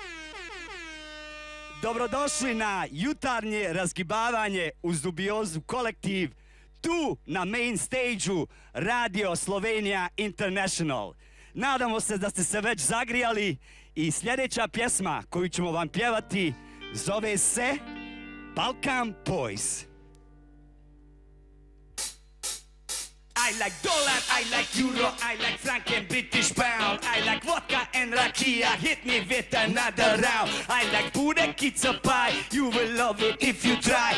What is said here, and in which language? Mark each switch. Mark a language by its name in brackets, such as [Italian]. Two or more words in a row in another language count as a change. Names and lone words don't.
[Bosnian] Dobrodošli na jutarnje razgibavanje uz Dubiozu kolektiv tu na [English] main stage-u [Bosnian] Radio Slovenija International. Nadamo se da ste se već zagrijali i sljedeća pjesma koju ćemo vam pjevati zove se Balkan Boys. [English] I like dollar, I like euro, I like franc and British pound. I like vodka and rakia, hit me with another round. I like budek, it's a pie, you will love it if you try.